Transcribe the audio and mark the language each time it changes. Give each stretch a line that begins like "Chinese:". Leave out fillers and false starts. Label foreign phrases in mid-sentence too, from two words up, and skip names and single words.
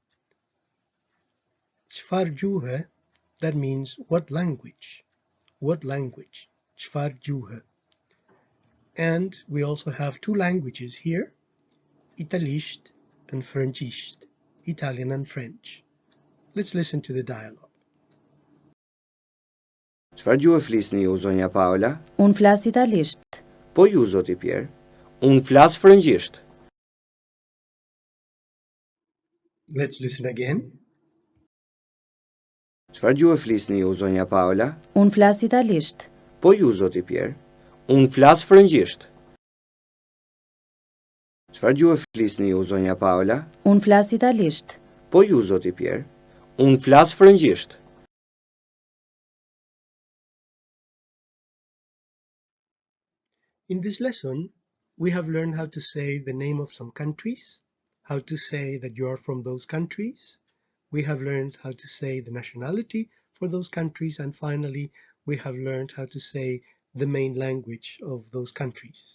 English: Çfarjuhe, that means what language? What language? Çfarjuhe. And we also have two languages here, Italisht and Franchisht, Italian and French. Let's listen to the dialogue.
Albanian: Çfarë gjuhë flisni ju, zonja Paula? Unë flas italisht. Po ju, zoti Pierre? Unë flas frëngjisht.
English: Let's listen again.
Albanian: Çfarë gjuhë flisni ju, zonja Paula? Unë flas italisht. Po ju, zoti Pierre? Unë flas frëngjisht. Çfarë gjuhë flisni ju, zonja Paula? Unë flas italisht. Po ju, zoti Pierre? Unë flas frëngjisht.
English: In this lesson, we have learned how to say the name of some countries, how to say that you are from those countries. We have learned how to say the nationality for those countries, and finally, we have learned how to say the main language of those countries.